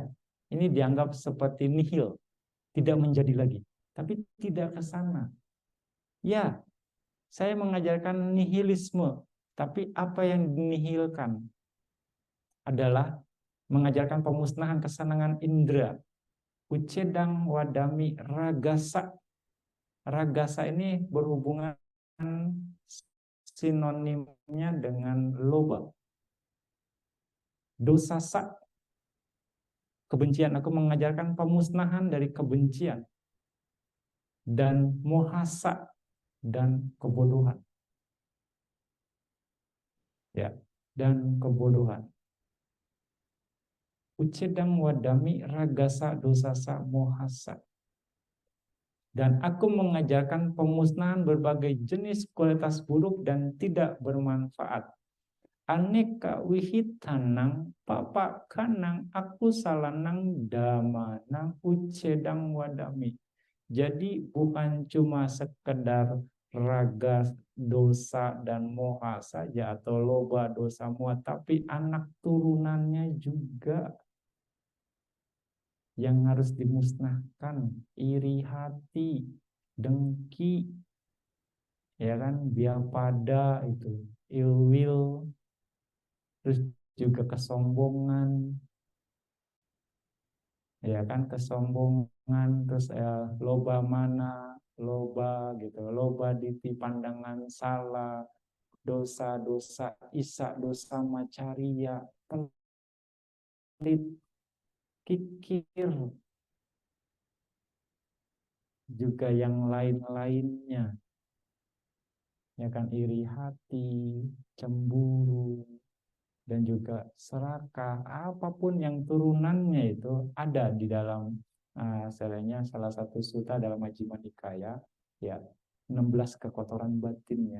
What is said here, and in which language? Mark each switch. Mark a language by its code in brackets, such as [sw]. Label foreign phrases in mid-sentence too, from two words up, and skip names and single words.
[id] Ini dianggap seperti nihil, tidak menjadi lagi. Tapi tidak ke sana. Ya, saya mengajarkan nihilisme, tapi apa yang dinihilkan adalah mengajarkan pemusnahan kesenangan indera. [pi] Ucedang wadami ragasa. [id] Ragasa ini berhubungan sinonimnya dengan loba. Dosasa, kebencian. Aku mengajarkan pemusnahan dari kebencian. Dan mohasa, dan kebodohan. Ya, dan kebodohan. [pi] Ucedang wadami ragasa dosasa mohasa. [id] Dan aku mengajarkan pemusnahan berbagai jenis kualitas buruk dan tidak bermanfaat. [pi] Aneka wihitanang papa kanang aku salanang damanang ucedang wadami. [id] Jadi bukan cuma sekedar raga dosa dan moha saja atau loba dosa moha, tapi anak turunannya juga yang harus dimusnahkan. Iri hati, dengki, ya kan, biapada itu, [en] ill will, [id] terus juga kesombongan, ya kan, kesombongan, terus loba mana, loba gitu, [pi] loba diti [id] pandangan salah, dosa-dosa isa, dosa macaria, pelit, kikir, juga yang lain-lainnya, ya kan, iri hati, cemburu, dan juga serakah, apapun yang turunannya itu ada di dalam salah satu sutta dalam Majjhima Nikaya, ya, 16 kekotoran batinnya.